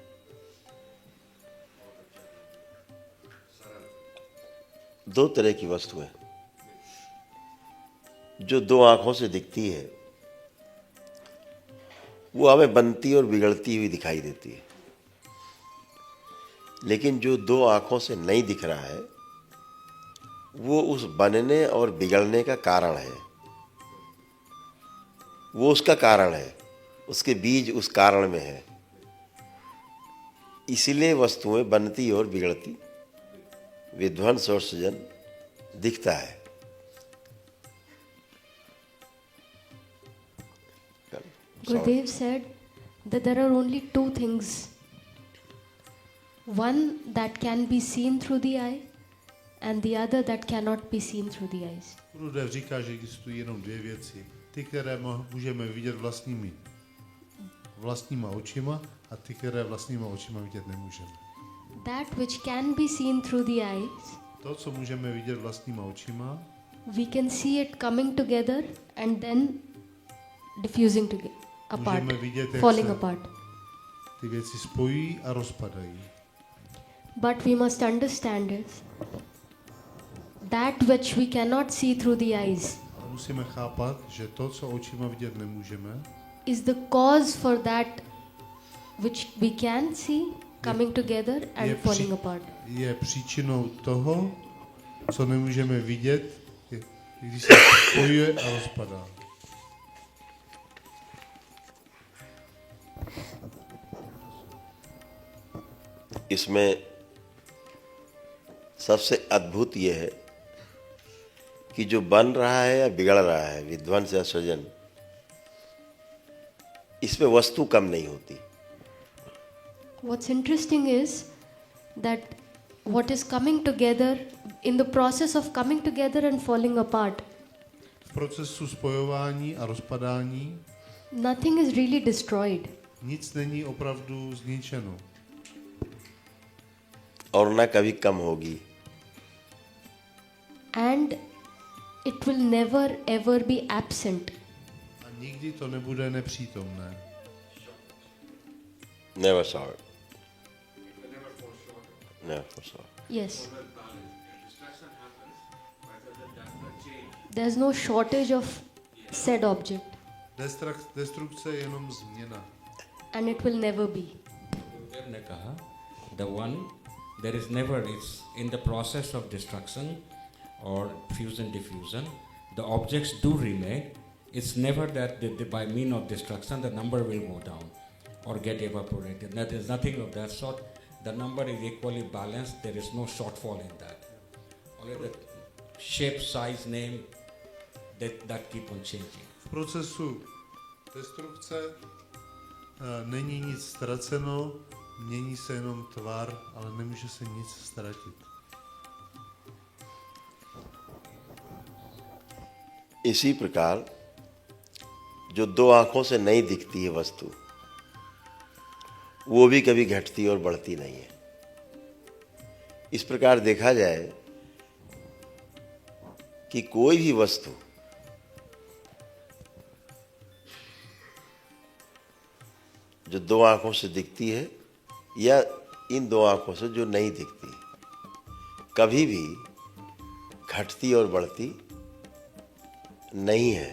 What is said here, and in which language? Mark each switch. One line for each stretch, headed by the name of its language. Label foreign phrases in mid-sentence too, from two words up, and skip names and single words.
Hindi: दो तरह की वस्तुएं, जो दो आंखों से दिखती है वो हमें बनती और बिगड़ती हुई दिखाई देती है, लेकिन जो दो आंखों से नहीं दिख रहा है वो उस बनने और बिगड़ने का कारण है। वो उसका कारण है, उसके बीज उस कारण में है। इसीलिए वस्तुएं बनती और बिगड़ती, विध्वंस और सृजन दिखता है।
English: Gurudev said that there are only two things. One that can be seen through the eye and the other that cannot be seen through the eyes.
Czech: Gurudev říká, že existují jenom dvě věci. Ty, které můžeme vidět vlastníma očima a ty, které vlastníma očima vidět nemůžeme.
English: That which can be seen through the eyes,
Czech: To, co můžeme vidět vlastníma očima,
English: we can see it coming together and then diffusing apart,
Czech: můžeme vidět, jak
English: falling
Czech: se
English: apart.
Czech: ty věci spojují a rozpadají.
English: But we must understand is that which we cannot see through the eyes
Czech: A musíme chápat, že to, co očima vidět nemůžeme,
English: is the cause for that which we can see coming together and falling apart.
Czech: je příčinou toho, co nemůžeme vidět, když se spojuje a rozpadá.
Hindi: इसमें सबसे अद्भुत ये है कि जो बन रहा है या बिगड़ रहा है, विध्वंस या सृजन, इसमें वस्तु कम नहीं होती.
English: What's interesting is that what is coming together, in the process of coming together and falling apart,
Czech: V procesu spojování a rozpadání
English: nothing is really destroyed.
Czech: nic není opravdu zničeno.
Hindi: और न कभी कम होगी.
English: And it will never ever be absent.
Czech: A nikdy to nebude nepřítomné.
English: Never saw it. Never foresaw. Yes. There's no shortage of said object,
Czech: Destrukce je jenom změna.
English: and it will never be.
Hindi: गुरुदेव ने कहा,
English: the one, there is never, it's in the process of destruction or fusion diffusion, the objects do remain. It's never that by means of destruction the number will go down or get evaporated. There is nothing of that sort. The number is equally balanced. There is no shortfall in that. Only the shape, size, name, that keep on changing.
Czech: V procesu destrukce není nic ztraceno, mění se jenom tvar, ale nemůže se nic ztratit.
Hindi: इसी प्रकार जो दो आंखों से नहीं दिखती है वस्तु, वो भी कभी घटती और बढ़ती नहीं है. इस प्रकार देखा जाए कि कोई भी वस्तु जो दो आंखों से दिखती है या इन दो आंखों से जो नहीं दिखती, कभी भी घटती और बढ़ती नहीं है.